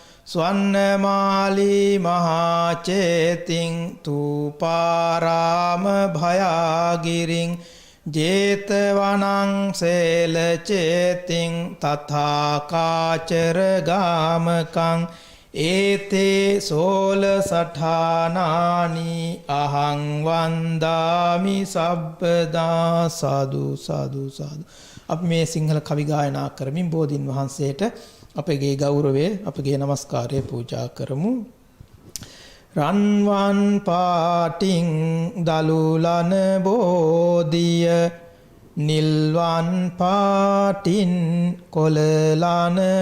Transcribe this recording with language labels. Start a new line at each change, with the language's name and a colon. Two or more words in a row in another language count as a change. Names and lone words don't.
Pali: ස්වන්නමාලී මහා චේතින් තූපාරාම භයාගිරින් ජේතවනං සේල චේතින් තථාකාචර ගාමකං ඒතේ සෝල සඨානානි අහං වන්දාමි සබ්බදා සාදු සාදු සාදු.
Sinhala: අපි මේ සිංහල කවි ගායනා කරමින් බෝධීන් වහන්සේට අපගේ ගෞරවය අපගේ නමස්කාරය පූජා කරමු. රන්වන් පාටින් දලුලන බෝධිය නිල්වන් පාටින් කොළලන